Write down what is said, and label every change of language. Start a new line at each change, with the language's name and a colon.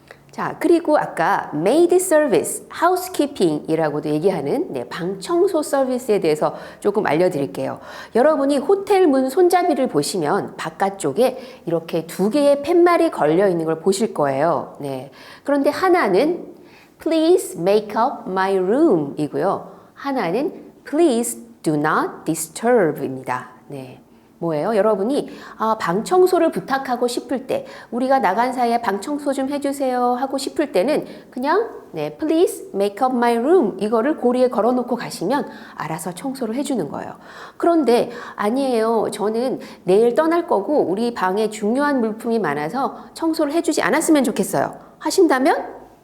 Korean: 자, 그리고 아까 maid service, housekeeping이라고도 얘기하는 방 청소 서비스에 대해서 조금 알려드릴게요. 여러분이 호텔 문 손잡이를 보시면 바깥쪽에 이렇게 두 개의 팻말이 걸려 있는 걸 보실 거예요. 그런데 하나는
English: please make up my room
Korean: 이고요. 하나는
English: Please do not disturb
Korean: 입니다. 뭐예요? 여러분이 방 청소를 부탁하고 싶을 때, 우리가 나간 사이에 방 청소 좀 해주세요 하고 싶을 때는 그냥
English: Please make up my room
Korean: 이거를 고리에 걸어놓고 가시면 알아서 청소를 해주는 거예요. 그런데 아니에요. 저는 내일 떠날 거고 우리 방에 중요한 물품이 많아서 청소를 해주지 않았으면 좋겠어요. 하신다면